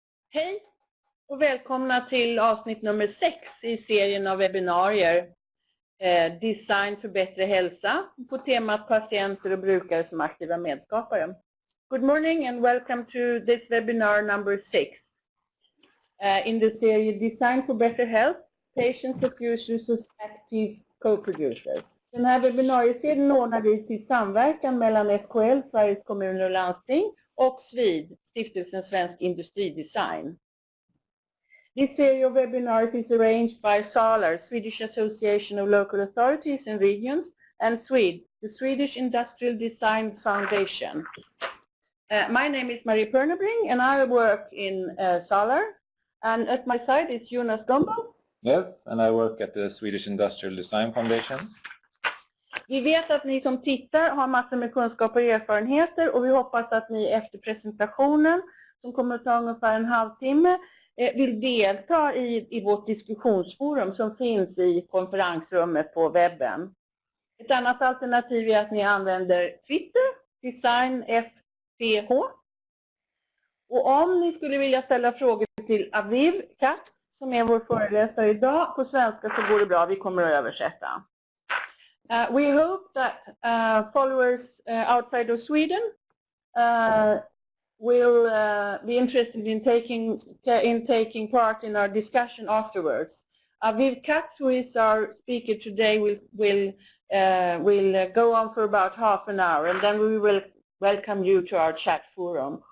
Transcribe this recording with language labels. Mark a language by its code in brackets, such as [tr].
[sv] Hej och välkomna till avsnitt nummer 6 i serien av webbinarier Design för bättre hälsa på temat patienter och brukare som aktiva medskapare. [en] Good morning and welcome to this webinar number 6 in the series Design for better health, patients and users as active co-producers. [sv] Den här webbinarieserien ordnar vi till samverkan mellan SKL, Sveriges kommuner och landsting, och SVID, Stiftelsen Svensk Industridesign. [en] This series of webinars is arranged by Alla, Swedish Association of Local Authorities and Regions, and SWED, the Swedish Industrial Design Foundation. My name is Marie Pernebring and I work in Alla, and at my side is Jonas Gombo. Yes, and I work at the Swedish Industrial Design Foundation. [sv] Vi vet att ni som tittar har massor med kunskaper och erfarenheter, och vi hoppas att ni efter presentationen, som kommer att ta ungefär en halvtimme, vill delta i vårt diskussionsforum som finns i konferensrummet på webben. Ett annat alternativ är att ni använder Twitter, designfph. Och om ni skulle vilja ställa frågor till Aviv Katz, som är vår föreläsare idag, på svenska, så går det bra, vi kommer att översätta. [en] We hope that followers outside of Sweden will be interested in taking part in our discussion afterwards. Aviv Katz, who is our speaker today, will go on for about half an hour, and then we will welcome you to our chat forum.